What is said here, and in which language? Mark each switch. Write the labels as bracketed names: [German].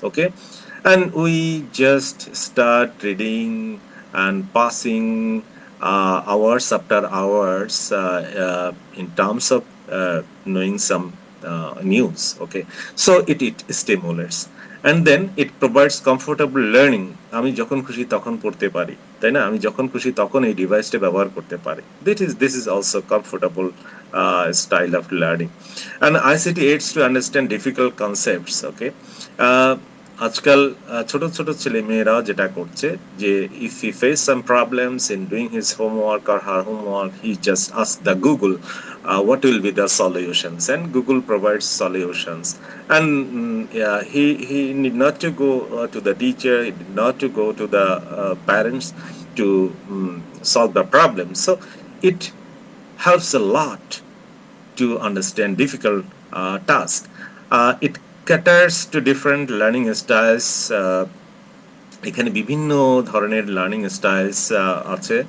[English] Okay, and we just start reading and passing hours after hours in terms of knowing some news. Okay, so it stimulates. and then it provides comfortable learning. [Bangla] আমি যখন খুশি তখন পড়তে পারি, তাই না? আমি যখন খুশি তখন এই ডিভাইসটা ব্যবহার করতে পারি। [English] This is also comfortable style of learning. And ICT aids to understand difficult concepts. Okay, [Bangla] আজকাল ছোট ছোট ছেলে মেয়েরা যেটা করছে যে [English] if he face some problems in doing his homework or her homework, he just ask the Google what will be the solutions, and Google provides solutions. And yeah, he need not to go to the teacher, he need not to go to the parents to solve the problem. So it helps a lot to understand difficult tasks. It caters to different learning styles. [Bangla] এখানে বিভিন্ন ধরনের learning styles আছে।